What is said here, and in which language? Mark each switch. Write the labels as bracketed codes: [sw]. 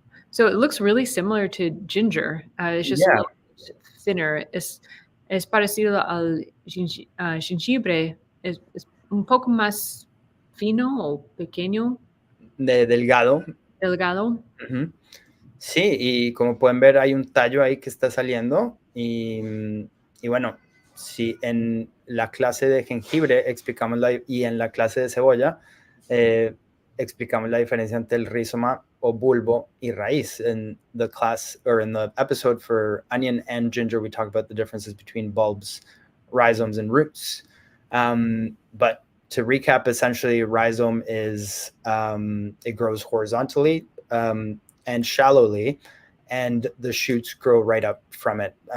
[en] So it looks really similar to ginger. It's just a Yeah. little thinner. [es] Es parecido al jengibre. Es un poco más fino o pequeño, Delgado. delgado. Sí, y como pueden ver hay un tallo ahí que está saliendo y bueno, sí, en la clase de jengibre explicamos y en la clase de cebolla explicamos la diferencia entre el rizoma o bulbo y raíz. [en] In the class or in the episode for onion and ginger, we talk about the differences between bulbs, rhizomes, and roots. But to recap, essentially, rhizome is it grows horizontally and shallowly, and the shoots grow right up from it.